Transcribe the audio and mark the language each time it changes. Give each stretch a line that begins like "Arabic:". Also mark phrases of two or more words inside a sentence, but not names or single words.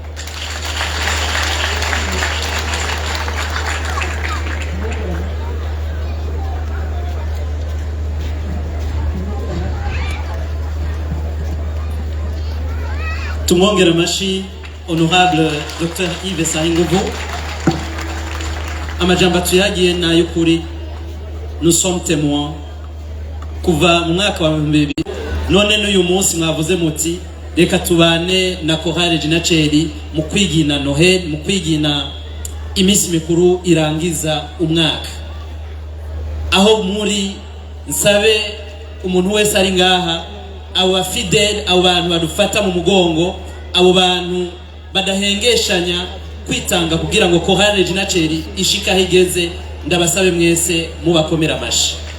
Rundi: Tumwongera amashi honorable Dr Yves Sahinguvu. Amajambo tuyagiye nayo kuri
French: nous sommes témoins
Rundi: kuva mu mwaka wa 2000 none n'uyu munsi mwavuze muti reka tubane na Chorale Regina Cheri mu kwigina Noheli, mu kwigina imisi mikuru irangiza umwaka. Aho muri nsabe umuntu wese ari ngaha, abo fidèle, abo bantu badufata mu mugongo, abo bantu badahengeshanya kwitanga kugira ngo Chorale Regina Cheri ishika higeze, ndabasabe mwese mubakomera amashi.